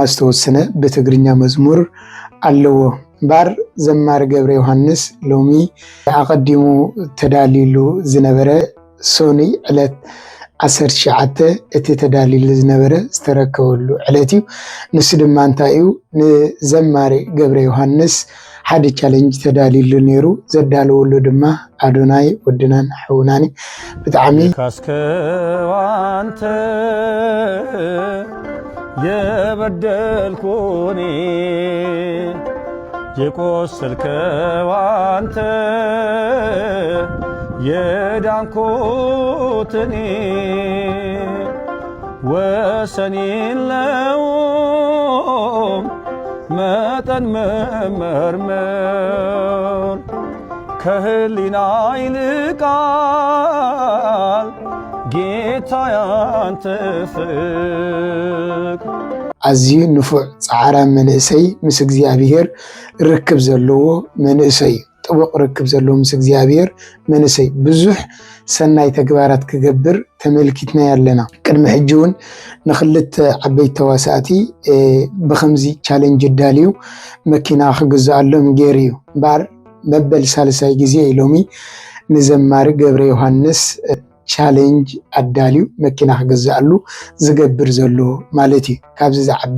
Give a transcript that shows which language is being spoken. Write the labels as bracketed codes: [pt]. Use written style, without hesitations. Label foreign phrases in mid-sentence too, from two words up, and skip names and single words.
[ti] ዝተወሰነ ብትግርኛ መዝሙር ኣለዎ። እምበር ዘማሪ ገብረ ዮሃንስ ሎሚ ኣቐዲሙ ተዳሊሉ ዝነበረ ሶኒ ዕለት 19 እቲ ተዳሊሉ ዝነበረ ዝተረከበሉ ዕለት እዩ። ንሱ ድማ እንታይ እዩ ንዘማሪ ገብረ ዮሃንስ ሓደ ቻሌንጅ ተዳሊሉ ነይሩ። ዘዳለወሉ ድማ ኣዶናይ ወድናን ሓውናን ብጣዕሚ [am] ካስከዋንተ የበደልኩኒ የቆሰልከው አንተ የዳንኩት እኔ ወሰን የለውም መጠን መመርመር ከህሊና ይልቃል ጌታ ያንተ ፍቅር። ኣዝዩ [ti] ንፉዕ ፃዕራ መንእሰይ ምስ እግዚአብሔር ርክብ ዘለዎ መንእሰይ፣ ጥቡቕ ርክብ ዘለዎ ምስ እግዚአብሔር መንእሰይ ብዙሕ ሰናይ ተግባራት ክገብር ተመልኪትና ያለና። ቅድሚ ሕጂ እውን ንክልተ ዓበይቲ ተዋሳእቲ ብከምዚ ቻሌንጅ ዳልዩ መኪና ክግዝኣሎም ገይሩ እዩ። እምበር መበል ሳልሳይ ግዜ ሎሚ ንዘማሪ ገብረ ዮሃንስ ቻሌንጅ ኣዳልዩ መኪና ክገዝኣሉ ዝገብር ዘሎ ማለት እዩ። ካብዚ ዝዓቢ